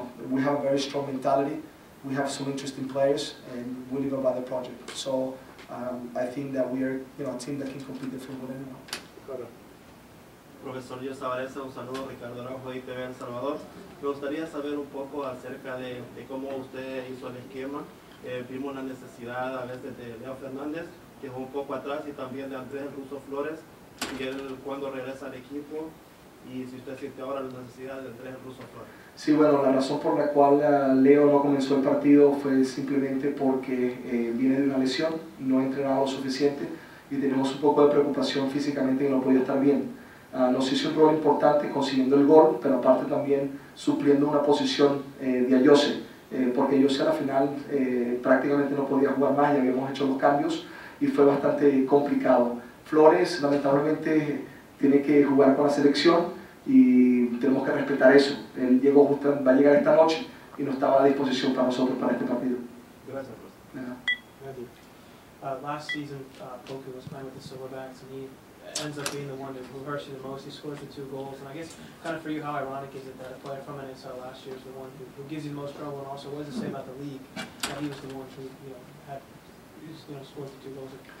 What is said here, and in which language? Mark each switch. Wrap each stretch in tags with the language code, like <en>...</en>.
<en>We have a very strong mentality. We have some interesting players, and we live about the project. So I think that we are, a team that can compete with anyone.</en> <es>Profesor Giovanni Savarese, un saludo, Ricardo Araujo, ITV El Salvador. Me gustaría saber un poco acerca de cómo usted hizo el esquema. Vimos la necesidad a veces de Neymar Fernandez, que jugó un poco atrás, y también de Andrés Russo Flores, y él cuando regresa al equipo, y si usted siente ahora la necesidad de Andrés Russo Flores. Sí, bueno, la razón por la cual Leo no comenzó el partido fue simplemente porque viene de una lesión, no ha entrenado lo suficiente y tenemos un poco de preocupación físicamente que no podía estar bien. Nos hizo un rol importante consiguiendo el gol, pero aparte también supliendo una posición de Ayose, porque Ayose a la final prácticamente no podía jugar más y habíamos hecho los cambios y fue bastante complicado. Flores lamentablemente tiene que jugar con la selección y tenemos que respetar eso. Él va a llegar esta noche y no estaba a disposición para nosotros para este partido. Gracias, profesor.</es> <en>Last season, Poco was playing with the Silverbacks, and he ends up being the one who hurts you the most. He scores the 2 goals, and I guess kind of for you, how ironic is it that a player from NSL last year is the one who gives you the most trouble, and also what does it say about the league that he was the one who scored the 2 goals?</en>